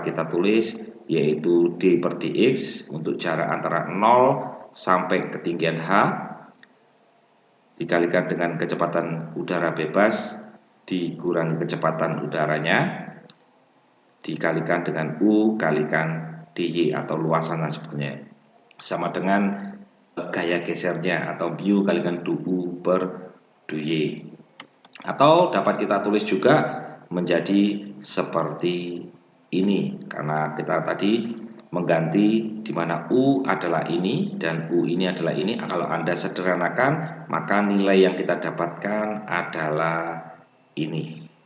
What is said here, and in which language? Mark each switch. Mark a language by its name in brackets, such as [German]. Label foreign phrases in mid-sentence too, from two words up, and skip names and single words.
[Indonesian] kita tulis yaitu D per dx untuk jarak antara 0 sampai ketinggian H dikalikan dengan kecepatan udara bebas dikurangi kecepatan udaranya dikalikan dengan U kalikan dy atau luasannya sebetulnya sama dengan gaya gesernya atau mu kalikan du U per du Y, atau dapat kita tulis juga menjadi seperti ini karena kita tadi mengganti di mana U adalah ini dan U ini adalah ini. Kalau Anda sederhanakan maka nilai yang kita dapatkan adalah ini.